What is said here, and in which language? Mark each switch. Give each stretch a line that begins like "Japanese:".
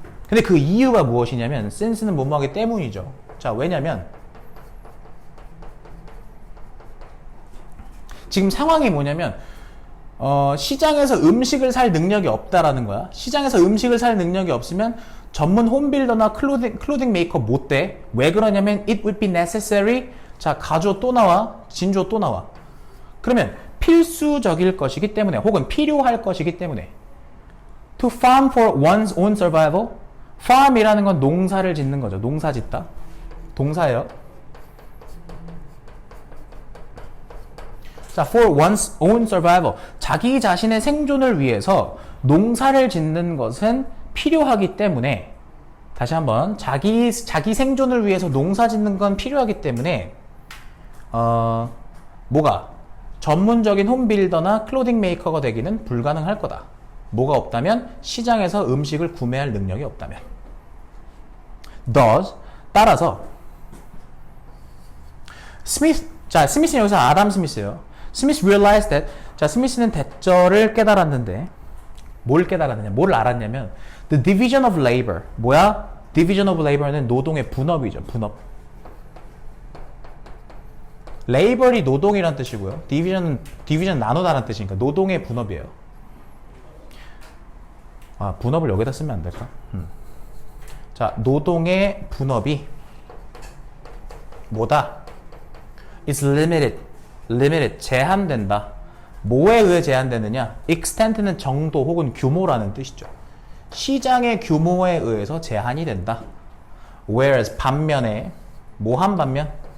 Korean: 근데 그 이유가 무엇이냐면 since는 뭐뭐하기 때문이죠. 자, 왜냐면 지금 상황이 뭐냐면 시장에서 음식을 살 능력이 없다라는 거야. 시장에서 음식을 살 능력이 없으면 전문 홈빌더나 클로딩 메이커 못 돼.
English: 왜 그러냐면 it would be necessary.
Korean: 자, 가주어 또 나와. 진주어 또 나와. 그러면 필수적일 것이기 때문에 혹은 필요할 것이기 때문에
English: to farm for one's own survival.
Korean: farm이라는 건 농사를 짓는 거죠. 농사 짓다. 동사예요.
English: 자, for one's own survival.
Korean: 자기 자신의 생존을 위해서 농사를 짓는 것은 필요하기 때문에 다시 한번 자기 생존을 위해서 농사 짓는 건 필요하기 때문에 뭐가 전문적인 홈빌더나 클로딩 메이커가 되기는 불가능할 거다. 뭐가 없다면 시장에서 음식을 구매할 능력이 없다면.
English: thus
Korean: 따라서 스미스는 여기서 아담 스미스예요. 스미스
English: realized that
Korean: 자 스미스는 대절을 깨달았는데 뭘 깨달았느냐?
English: 뭘 알았냐면 the division of labor
Korean: 뭐야? division of labor는 노동의 분업이죠. 분업. labor이 노동이란 뜻이고요. division 나누다라는 뜻이니까 노동의 분업이에요. 아 분업을 여기다 쓰면 안 될까? 자 노동의 분업이 뭐다?
English: is limited
Korean: 제한된다. 뭐에 의해 제한되느냐? extent는 정도 혹은 규모라는 뜻이죠. 시장의 규모에 의해서 제한이 된다.
English: whereas
Korean: 반면에 뭐한 반면?